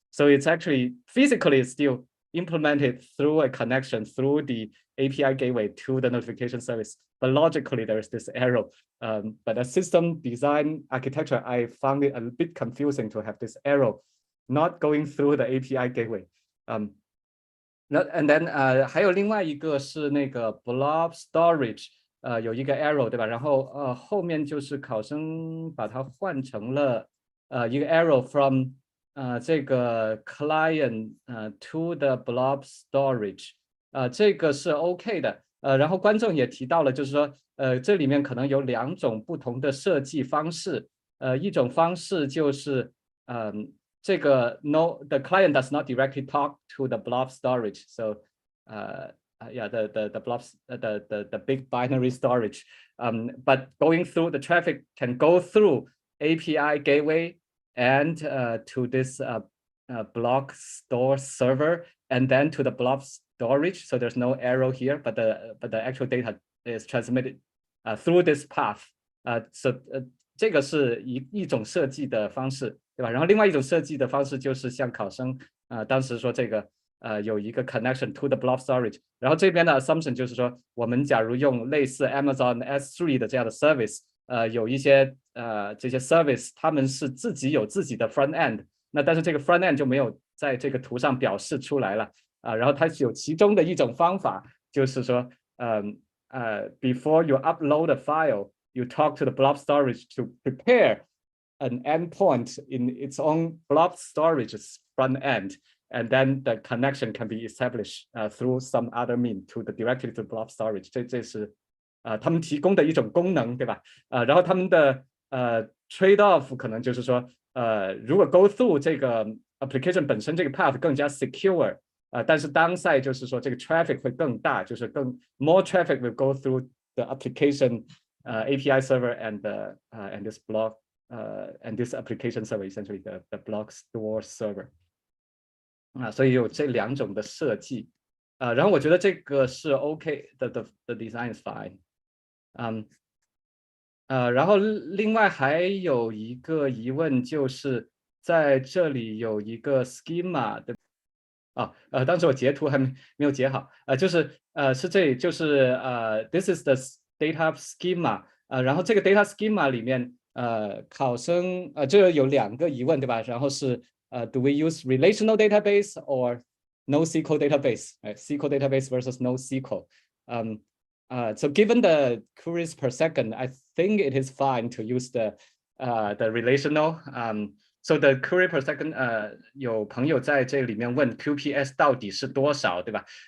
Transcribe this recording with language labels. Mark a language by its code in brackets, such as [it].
[en] So it's actually physically still implemented through a connection through the API gateway to the notification service, but logically there is this arrow. But a system design architecture, I found it a bit confusing to have this arrow not going through the API gateway. [zh] And then 还有另外一个是那个 blob storage， 有一个 arrow 对吧？然后后面就是考生把它换成了一个 arrow from这个 client to the blob storage， 这个是 OK 的。然后观众也提到了，就是说这里面可能有2种不同的设计方式。一种方式就是这个 [en] the client does not directly talk to the blob storage, so yeah, the blobs the big binary storage, but going through the traffic can go through API gateway and to this block store server and then to the blob storage. So there's no arrow here, but the actual data is transmitted through this path. [zh] So 这个是一种设计的方式，对吧？然后另外一种设计的方式就是像考生当时说这个有一个 [en] connection to the blob storage， [zh] 然后这边的 assumption 就是说我们假如用类似 Amazon S3 的这样的 service， 有一些这些 service 他们是自己有自己的 front end， 那但是这个 front end 就没有在这个图上表示出来了然后它有其中的一种方法就是说 [en] before you upload a file you talk to the blob storage [zh] to prepare an endpoint in its own blob storage [en] front end, and then the connection can be established through some other mean to the directly to blob storage. [zh] 这是他们提供的一种功能，对吧？然后他们的trade off 可能就是说，如果 go through 这个 application 本身这个 path 更加 secure，但是 downside 就是说这个 traffic 会更大，就是 [en] more traffic will go through the application API server and this block and this application server, essentially the block store server. [zh] 所以有这两种的设计，然后我觉得这个是 OK 的 [en] the design is fine. [zh] 然后另外还有一个疑问，就是在这里有一个 schema 的当时我截图还没有截好，是这里，就是 [en] this is the data schema， [zh] 然后这个 data schema 里面考生这有两个疑问，对吧？然后是 [en] do we use relational database or NoSQL database? SQL database versus NoSQL. So given the queries per second, I think it is fine to use the relational. So the query per second, [zh] 有朋友在这里面问 QPS 到底是多少，对吧？